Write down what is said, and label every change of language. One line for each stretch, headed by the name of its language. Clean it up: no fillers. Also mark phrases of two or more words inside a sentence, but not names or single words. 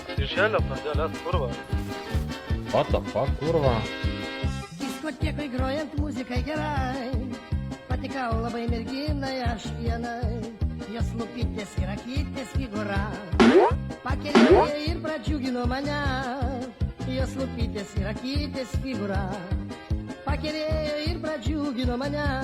Lithuanian: šešėlio pradėlės, kurva.
English: What the fuck,
Lithuanian: kurva? Diskotekoj grojant muzikai gerai, patikau labai merginai aš vienai, jos lūpytės ir akytės figūra, pakelėjo ir pradžiugino mane, jos lūpytės ir akytės figūra, pakelėjo ir pradžiugino mane.